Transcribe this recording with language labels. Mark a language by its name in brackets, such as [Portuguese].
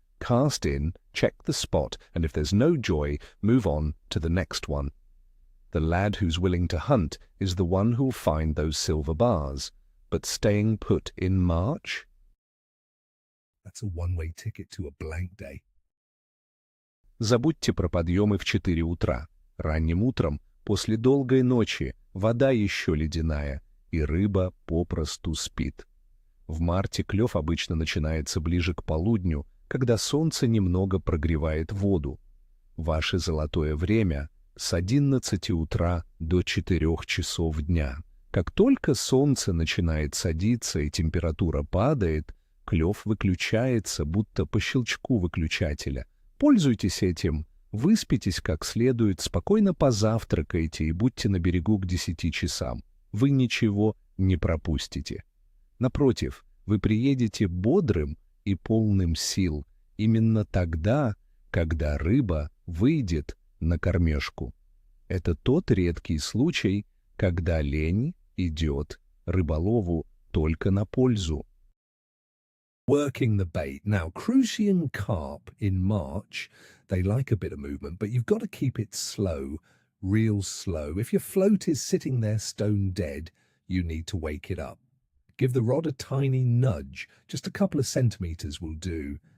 [English] Cast in, check the spot, and if there's no joy, move on to the next one. The lad who's willing to hunt is the one who'll find those silver bars. But staying put in March? That's a one-way ticket to a blank day. [Russian] Забудьте про подъемы в 4 утра. Ранним утром, после долгой ночи, вода еще ледяная, и рыба попросту спит. В марте клев обычно начинается ближе к полудню, когда солнце немного прогревает воду. Ваше золотое время с 11 утра до 4 часов дня. Как только солнце начинает садиться и температура падает, клев выключается, будто по щелчку выключателя. Пользуйтесь этим, выспитесь как следует, спокойно позавтракайте и будьте на берегу к 10 часам. Вы ничего не пропустите. Напротив, вы приедете бодрым и полным сил именно тогда, когда рыба выйдет на кормежку. Это тот редкий случай, когда лень идет рыболову только на пользу. [English] Working the bait. Now, crucian carp in March, they like a bit of movement, but you've got to keep it slow, real slow. If your float is sitting there stone dead, you need to wake it up. Give the rod a tiny nudge, just a couple of centimeters will do.